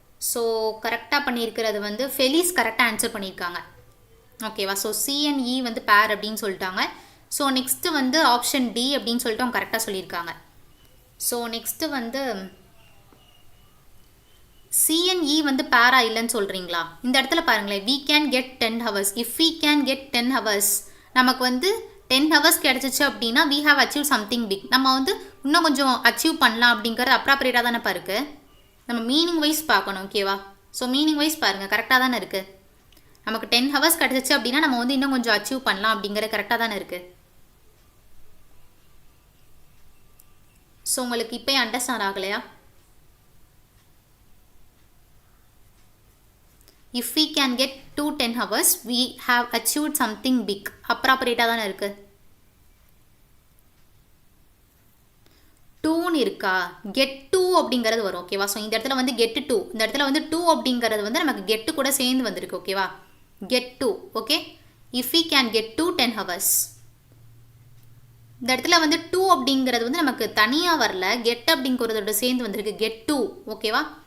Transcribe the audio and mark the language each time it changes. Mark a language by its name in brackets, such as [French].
[Tamil] So கரெக்டாக பண்ணியிருக்கிறது வந்து ஃபெலிஸ் கரெக்டாக ஆன்சர் பண்ணியிருக்காங்க. ஓகேவா? ஸோ சிஎன்இ வந்து பேர் அப்படின்னு சொல்லிட்டாங்க. ஸோ நெக்ஸ்ட்டு வந்து ஆப்ஷன் டி அப்படின்னு சொல்லிட்டு அவங்க கரெக்டாக சொல்லியிருக்காங்க. ஸோ நெக்ஸ்ட்டு வந்து சிஎன்இ வந்து பேரா இல்லைன்னு சொல்கிறீங்களா? இந்த இடத்துல பாருங்களேன், [English] we can get 10 hours. If we can get 10 hours [Tamil] நமக்கு வந்து 10 ஹவர்ஸ் கிடச்சிச்சு அப்படின்னா [English] we have achieved something big. [Tamil] நம்ம வந்து இன்னும் கொஞ்சம் அச்சீவ் பண்ணலாம் அப்படிங்கிறது அப்ராப்ரியேட்டாக தானே இருக்குது. நம்ம மீனிங் வைஸ் பார்க்கணும் ஓகேவா. ஸோ மீனிங் வைஸ் பாருங்கள் கரெக்டாக தானே இருக்குது. நமக்கு 10 ஹவர்ஸ் கிடச்சிச்சு அப்படின்னா நம்ம வந்து இன்னும் கொஞ்சம் அச்சீவ் பண்ணலாம் அப்படிங்கிறது கரெக்டாக தானே இருக்குது. ஸோ உங்களுக்கு இப்போ அண்டர்ஸ்டாண்ட் ஆகலையா? [English] If we can get to 10 hours, we have achieved something big. [Tamil] அப்ராப்ரியேட்டாக தானே இருக்குது. 2ன்னு இருக்கா, கெட் 2 அப்படிங்கிறது வரும் ஓகேவா. ஸோ இந்த இடத்துல வந்து கெட் 2, இந்த இடத்துல வந்து 2 அப்படிங்கிறது வந்து நமக்கு கெட்டு கூட சேர்ந்து வந்திருக்கு ஓகேவா. Get 2 okay. [English] if we can get to 10 hours, [Tamil] இந்த இடத்துல வந்து 2 அப்படிங்கிறது வந்து நமக்கு தனியாக வரல, கெட் அப்படிங்கிறதோட சேர்ந்து வந்திருக்கு. கெட் 2 ஓகேவா.